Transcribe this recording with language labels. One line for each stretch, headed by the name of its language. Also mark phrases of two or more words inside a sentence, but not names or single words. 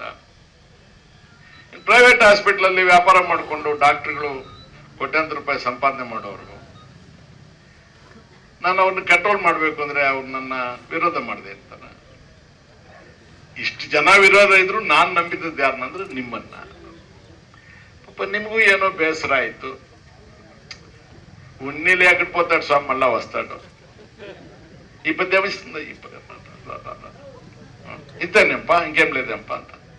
English: private hospital
Kannada: ಅಲ್ಲಿ ವ್ಯಾಪಾರ ಮಾಡಿಕೊಂಡು ಡಾಕ್ಟರ್ಗಳು ಕೋಟ್ಯಾಂತರ ರೂಪಾಯಿ ಸಂಪಾದನೆ ಮಾಡೋರು, ನಾನು ಅವ್ರನ್ನ ಕಂಟ್ರೋಲ್ ಮಾಡ್ಬೇಕು ಅಂದ್ರೆ ಅವ್ರು ನನ್ನ ವಿರೋಧ ಮಾಡಿದೆ ಅಂತಾನ. ಇಷ್ಟು ಜನ ವಿರೋಧ ಇದ್ರು ನಾನ್ ನಂಬಿದ್ದದ್ದು ಯಾರನ್ನಂದ್ರೆ ನಿಮ್ಮನ್ನ. ಪಾಪ ನಿಮಗೂ ಏನೋ ಬೇಸರ ಆಯ್ತು.
Telugu: ఉన్నీళ్ళు ఎక్కడ పోతాడు స్వామి, మళ్ళా వస్తాడు. ఈ పద్యం ఇస్తుంది, ఈ పద్యం ఇంతేనేంపా, ఇంకేం లేదేంపా అంత.